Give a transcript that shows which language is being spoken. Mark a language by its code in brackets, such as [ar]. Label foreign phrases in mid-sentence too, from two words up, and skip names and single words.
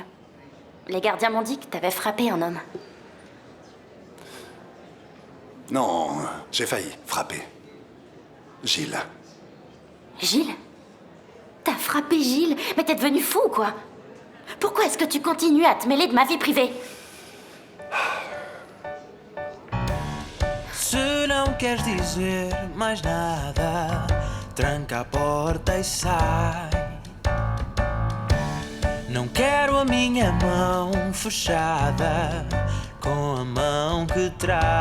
[fr] Les gardiens m'ont dit que t'avais frappé un homme. Non, j'ai failli frapper. Gilles. Gilles? T'as frappé Gilles? Mais t'es devenu fou, quoi! Pourquoi est-ce que tu continues à te mêler de ma vie privée? [pt] Se não queres dizer mais nada, tranca a porta e sai. Não quero a minha mão fechada com a mão que trai.